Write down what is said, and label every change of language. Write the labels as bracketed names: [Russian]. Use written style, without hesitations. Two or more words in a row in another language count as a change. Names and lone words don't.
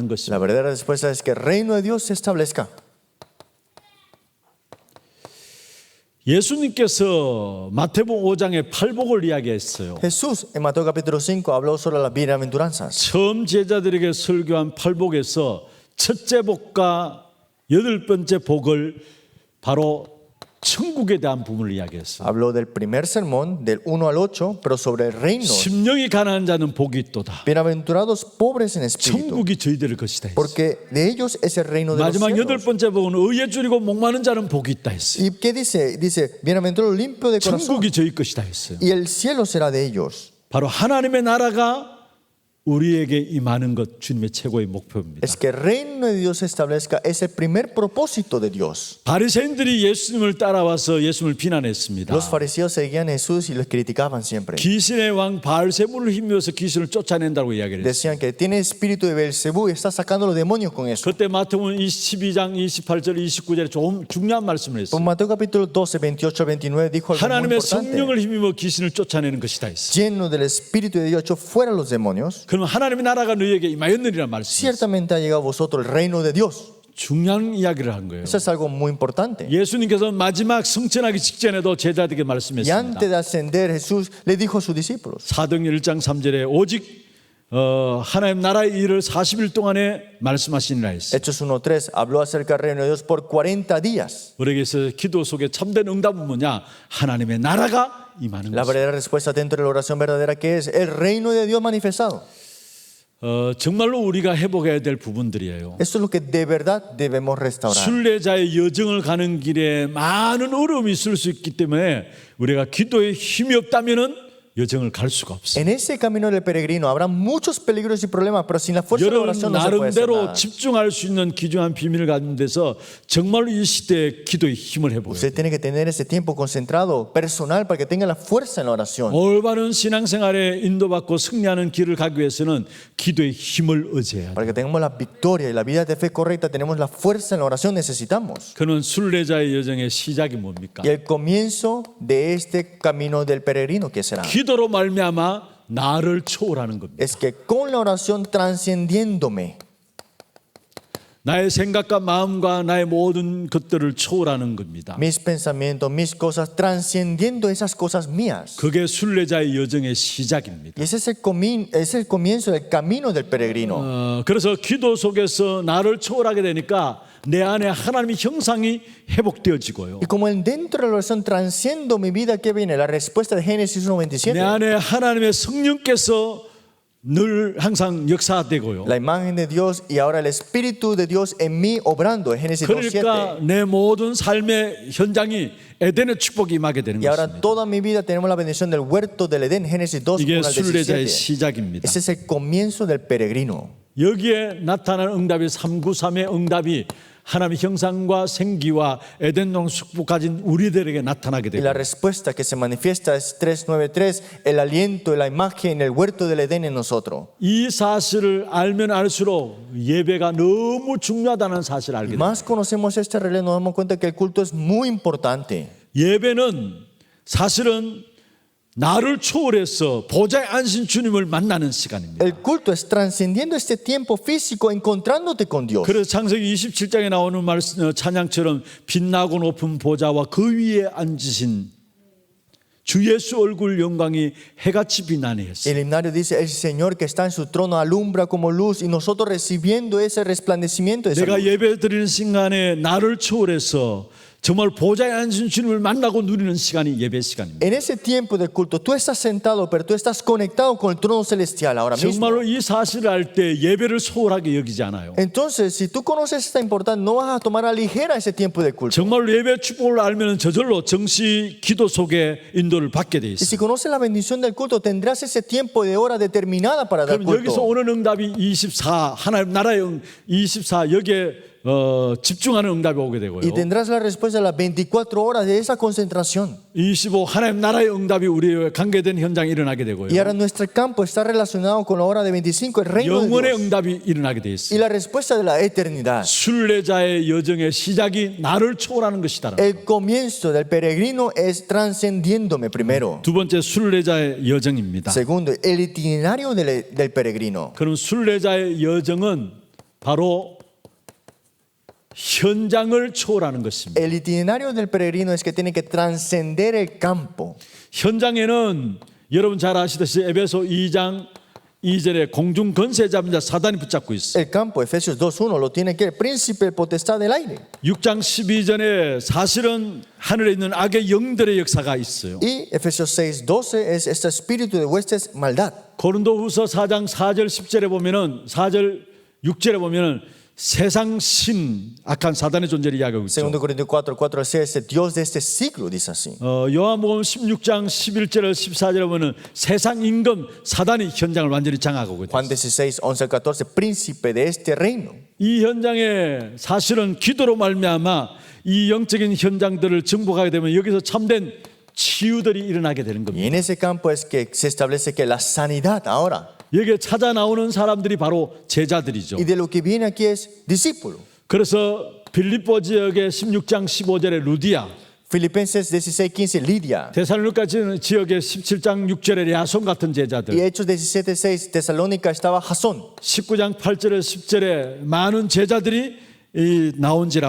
[Spanish] La [Korean] 것입니다. [Spanish] verdadera respuesta es que el reino de Dios se establezca. [Korean] 예수님께서 마태복음 5장에 팔복을 이야기했어요. [Spanish] Jesús en Mateo capítulo 5 habló sobre las bienaventuranzas. [Korean] 처음 제자들에게 설교한 팔복에서 첫째 복과 여덟 번째 복을 바로 천국에 대한 부분을 이야기했어요. [Spanish] Habló del primer sermón, del 1 al 8, pero sobre el reino. [Korean] 심령이 가난한 자는 복이 있도다. [Spanish] Bienaventurados pobres en espíritu, [Korean] 천국이 저희들의 것이다. 했어요. [Spanish] porque de ellos es el reino de los [Korean] 마지막 여덟 [Spanish] cielos. [Korean] 번째 복은 의에 줄이고 목마른 자는 복이 있다 했어요. [Spanish] ¿Y qué dice? Dice, bienaventurados limpio de corazón, [Korean] 천국이 저희 것이다 했어요. [Spanish] y el cielo será de ellos. [Korean] 바로 하나님의 나라가 우리에게 임하는 것 주님의 최고의 목표입니다. [Spanish] Es que el reino de Dios se establezca, es el primer propósito de Dios. [Korean] 바리새인들이 예수님을 따라와서 예수님을 비난했습니다. [Spanish] Los fariseos seguían a Jesús y los criticaban siempre. [Korean] 귀신의 왕 바알세불을 힘입어서 귀신을 쫓아낸다고 이야기를 했어요. [Spanish] Decían que tiene espíritu de Belcebú y está sacando los demonios con eso. [Korean] 그때 마태복음 22장 28절 29절에 좀 중요한 말씀을 [Spanish] Por [Korean] 했어요. [Spanish] Mateo capítulo 12, 28 al 29 dijo algo muy [Korean] 하나님의 [Spanish] importante. [Korean] 성령을 힘입어 귀신을 쫓아내는 것이다 했어요. [Spanish] Lleno del espíritu de Dios echó fuera los demonios. [Korean] 그러면 하나님의 나라가 너희에게 임하였느니란 말씀이에요. [Spanish] Ciertamente ha llegado a vosotros el reino de Dios. [Korean] 중요한 이야기를 한 거예요. [Spanish] Eso es algo muy importante. [Korean] 예수님께서 마지막 승천하기 직전에도 제자들에게 [Spanish] Y [Korean] 말씀했습니다. [Spanish] antes de ascender, Jesús le dijo a sus discípulos: [Korean] 사도행전 1장 3절에 오직 하나님 나라의 일을 40일 동안에 말씀하시니라 했어요. [Spanish] Hechos 1:3 habló acerca del reino de Dios por 40 días. [Korean] 우리에게서 기도 속에 참된 응답은 뭐냐? 하나님의 나라가 임하는 [Spanish] La [Korean] 것이죠. [Spanish] verdadera respuesta dentro de la oración verdadera, que es el reino de Dios manifestado. [Korean] 정말로 우리가 회복해야 될 부분들이에요. [Spanish] Esto es lo que de verdad debemos restaurar. [Korean] 순례자의 여정을 가는 길에 많은 어려움이 있을 수 있기 때문에 우리가 기도에 힘이 없다면은 여정을 갈 수가 없어요. [Spanish] En ese camino del peregrino habrá muchos peligros y problemas, pero sin la fuerza de la [Korean] 여러분 [Spanish] oración no se puede hacer [Korean] 나름대로 [Spanish] nada. [Korean] 집중할 수 있는 귀중한 비밀을 가진 데서 정말로 이 시대에 기도의 힘을 해보여요. [Spanish] Usted tiene que tener ese tiempo concentrado, personal, para que tenga la fuerza en la oración. [Korean] 올바른 신앙생활에 인도받고 승리하는 길을 가기 위해서는 기도의 힘을 의지해야 돼요. [Spanish] Para que tengamos la victoria y la vida de fe correcta, tenemos la fuerza en la oración, necesitamos. [Korean] 그는 순례자의 여정의 시작이 뭡니까? [Spanish] Y el comienzo de este camino del peregrino, ¿qué será? [Korean] 기도로 말미암아 나를 초월하는 겁니다. [Spanish] Es que con la oración transcendiéndome, [Korean] 나의 생각과 마음과 나의 모든 것들을 초월하는 겁니다. [Spanish] mis pensamientos, mis cosas, trascendiendo esas cosas mías. [Korean] 그게 순례자의 여정의 시작입니다. [Spanish] Y ese es el comienzo del camino del peregrino. [Korean] 그래서 기도 속에서 나를 초월하게 되니까 내 안에 하나님의 형상이 회복되어지고요. [Spanish] Y como dentro de la oración transciendo mi vida, ¿qué viene? La respuesta de Génesis [Korean] 내 [Spanish] 1:27. [Korean] 안에 하나님의 성령께서 늘 항상 역사되고요. [Spanish] La imagen de Dios y ahora el Espíritu de Dios en mí obrando. En Génesis 2:7. [Korean] 그러니까 내 모든 삶의 현장이 에덴의 축복이 임하게 되는 [Spanish] Y ahora [Korean] 것입니다. [Spanish] toda mi vida tenemos la bendición del huerto del Edén. Génesis 2, [Korean] 이게 [Spanish] 1 al [Korean] 순례자의 [Spanish] 17. [Korean] 시작입니다. [Spanish] Ese es el comienzo del peregrino. [Korean] 여기에 나타나는 응답이 393의 응답이 하나님의 형상과 생기와 에덴 동산 축복 가진 우리들에게 나타나게 [Spanish] Y la [Korean] 되고 [Spanish] respuesta que se manifiesta es 3:9:3, el aliento y la imagen, el huerto del Edén en nosotros. [Korean] 이 사실을 알면 알수록 예배가 너무 중요하다는 사실을 알게 [Spanish] Y [Korean] 됩니다. [Spanish] más conocemos esta realidad, nos damos cuenta que el culto es muy importante. [Korean] 예배는 사실은 나를 초월해서 보좌의 안신 주님을 만나는 시간입니다. [Spanish] El culto es trascendiendo este tiempo físico, encontrándote con Dios. [Korean] 그래서 창세기 27장에 나오는 찬양처럼 빛나고 높은 보좌와 그 위에 앉으신 주 예수 얼굴 영광이 해같이 비나네 했어요. [Spanish] El himnario dice, el Señor que está en su trono alumbra como luz y nosotros recibiendo ese resplandecimiento de esa [Korean] 내가 [Spanish] luz. [Korean] 예배 드리는 순간에 나를 초월해서 정말 보좌에 앉으신 주님을 만나고 누리는 시간이 예배 시간입니다. [Spanish] En ese tiempo del culto, tú estás sentado, pero tú estás conectado con el trono celestial ahora mismo. [Korean] 정말로 이 사실을 알 때 예배를 소홀하게 여기지 않아요. [Spanish] Entonces, si tú conoces esta importancia, no vas a tomar a ligera ese tiempo del culto. [Korean] 정말로 예배 축복을 알면 저절로 정시 기도 속에 인도를 받게 돼 [Spanish] Y [Korean] 있어요. [Spanish] si conoces la bendición del culto, tendrás ese tiempo de hora determinada para dar [Korean] 그럼 여기서 [Spanish] culto. [Korean] 오는 응답이 24 하나님 나라의 24 여기에 집중하는 응답이 오게 되고요. [Spanish] Y tendrás la respuesta a las 24 horas de esa concentración. [Korean] 25 하나님 나라의 응답이 우리에 관계된 현장이 일어나게 되고요. [Spanish] Y ahora nuestro campo está relacionado con la hora de 25, el reino de [Korean] 영원의 [Spanish] Dios. [Korean] 응답이 일어나게 돼 [Spanish] Y [Korean] 있어요. [Spanish] la respuesta de la eternidad. [Korean] 순례자의 여정의 시작이 나를 초월하는 것이다. [Spanish] El comienzo del peregrino es trascendiéndome primero. [Korean] 두 번째 순례자의 여정입니다. [Spanish] Segundo, el itinerario del peregrino. [Korean] 그럼 순례자의 여정은 바로 현장을 초월하는 것입니다. [Spanish] El itinerario del peregrino es que tiene que trascender el campo. [Korean] 현장에는 여러분 잘 아시듯이 에베소 2장 2절에 공중 권세 잡은 자 사단이 붙잡고 있어요. [Spanish] El campo, Efesios 2:1, lo tiene que el príncipe, el potestad del aire. [Korean] 6장 12절에 사실은 하늘에 있는 악의 영들의 역사가 있어요. [Spanish] Y Efesios 6:12 es este espíritu de huestes maldad. [Korean] 고린도후서 4장 4절 10절에 보면은 4절 6절에 보면은 세상 신 악한 사단의 존재를 이야기하고 있죠. [Spanish] Segundo Corintios 4:4 es el Dios de este siglo, dice así. [Korean] 요한복음 16장 11절 14절에 보면은 세상 임금 사단이 현장을 완전히 장악하고 있다. [Spanish] Juan 16:11-14, príncipe de este reino. [Korean] 이 현장에 사실은 기도로 말미암아 이 영적인 현장들을 정복하게 되면 여기서 참된 치유들이 일어나게 되는 [Spanish] Y [Korean] 겁니다. [Spanish] en ese campo es que se establece que la sanidad ahora. [Korean] 여기에 찾아 나오는 사람들이 바로 제자들이죠. [Spanish] Y de lo que viene aquí es discípulo. [Korean] 그래서 빌립보 지역의 16장 15절에 루디아, [Spanish] Filipenses 16:15, Lidia. [Korean] 데살로니가 지역의 17장 6절에 야손 같은 [Spanish] Y [Korean] 제자들, [Spanish] Hechos 17:6, Tesalónica estaba Jasón. [Korean] 19장 8절에 10절에 많은 제자들이 나온지라